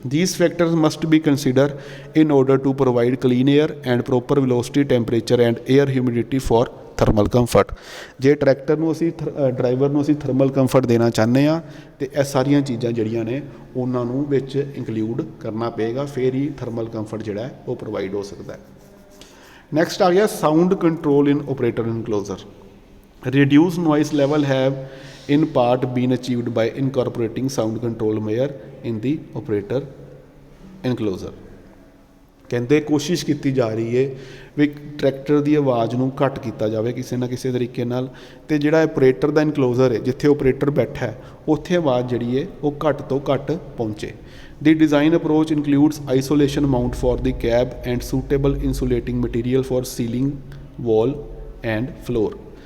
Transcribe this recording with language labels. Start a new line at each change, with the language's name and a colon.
English: These factors must be consider in order to provide clean air and proper velocity, temperature and air humidity for thermal comfort.
Punjabi: ਜੇ tractor ਨੂੰ ਅਸੀਂ driver ਨੂੰ ਅਸੀਂ thermal comfort ਦੇਣਾ ਚਾਹੁੰਦੇ ਹਾਂ ਤਾਂ ਇਹ ਸਾਰੀਆਂ ਚੀਜ਼ਾਂ ਜਿਹੜੀਆਂ ਨੇ ਉਹਨਾਂ ਨੂੰ ਵਿੱਚ ਇੰਕਲੂਡ ਕਰਨਾ ਪਏਗਾ, ਫਿਰ ਹੀ ਥਰਮਲ ਕੰਫਰਟ ਜਿਹੜਾ ਉਹ ਪ੍ਰੋਵਾਈਡ ਹੋ ਸਕਦਾ।
English: next
Punjabi: ਆ ਗਿਆ
English: Sound control in operator enclosure. Reduce noise level have in part been achieved by incorporating sound control measure in the operator enclosure।
Punjabi: ਕਹਿੰਦੇ ਕੋਸ਼ਿਸ਼ ਕੀਤੀ ਜਾ ਰਹੀ ਹੈ ਵੀ ਟਰੈਕਟਰ ਦੀ ਆਵਾਜ਼ ਨੂੰ ਘੱਟ ਕੀਤਾ ਜਾਵੇ ਕਿਸੇ ਨਾ ਕਿਸੇ ਤਰੀਕੇ ਨਾਲ, ਅਤੇ ਜਿਹੜਾ ਆਪਰੇਟਰ ਦਾ ਇਨਕਲੋਜ਼ਰ ਹੈ ਜਿੱਥੇ ਆਪਰੇਟਰ ਬੈਠਾ ਹੈ ਉੱਥੇ ਆਵਾਜ਼ ਜਿਹੜੀ ਹੈ ਉਹ ਘੱਟ ਤੋਂ ਘੱਟ ਪਹੁੰਚੇ।
English: The design approach includes isolation mount for the cab and suitable insulating material for ceiling, wall and floor.